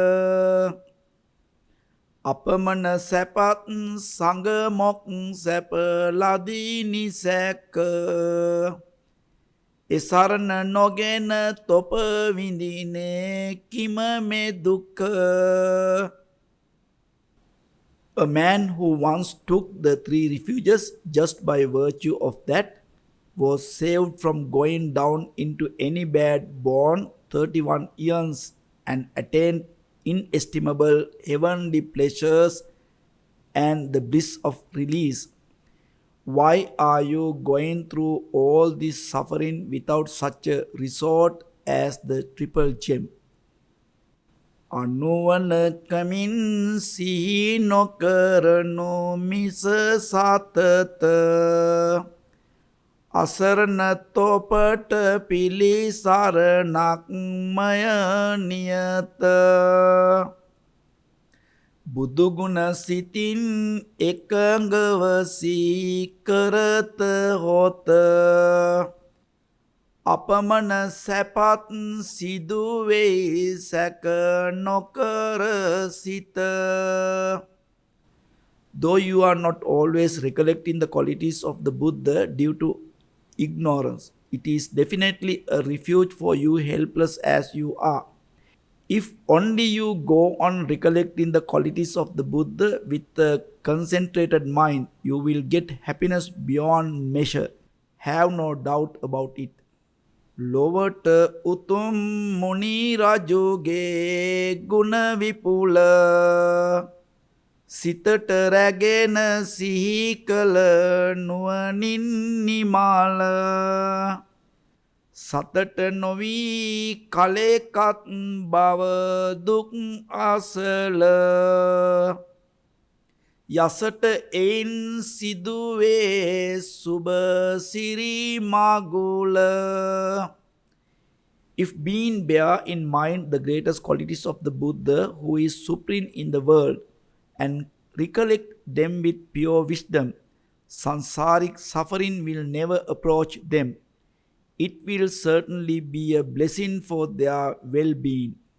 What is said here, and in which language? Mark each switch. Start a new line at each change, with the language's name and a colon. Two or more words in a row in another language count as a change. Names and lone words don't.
Sinhala: අපමණ සැපත් සංගමොක් සැප ලදී නිසැක එසරණ නොගෙන තොප විඳිනේ කිම මේ දුක.
English: A man who once took the 3 refuges just by virtue of that was saved from going down into any bad born 31 years and attained inestimable heavenly pleasures and the bliss of release. Why are you going through all this suffering without such a resort as the triple gem?
Sinhala: අනුවනකමින් සිහි නොකරනු මිස සතත අසරණ තොපට පිළිසරණක් මය නියත. බුදුගුණ සිතින් එකඟව සීකරත හොත අපමණ සැපත් සිදුවෙයි සැක නොකර සිත.
English: Though you are not always recollecting the qualities of the Buddha due to ignorance, it is definitely a refuge for you, helpless as you are. If only you go on recollecting the qualities of the Buddha with a concentrated mind, you will get happiness beyond measure. Have no doubt about it.
Sinhala: ලොවට උතුම් මුනි රජුගේ ගුණ විපුල සිතට රැගෙන සිහි කළ නුවණින් නිමාල සතට නොවී කලෙකත් බව දුක් අසල යසට එයින් සිදුවේ සුබ සිරි මගුල.
English: If being bear in mind the greatest qualities of the Buddha who is supreme in the world and recollect them with pure wisdom, sansaric suffering will never approach them. It will certainly be a blessing for their well-being.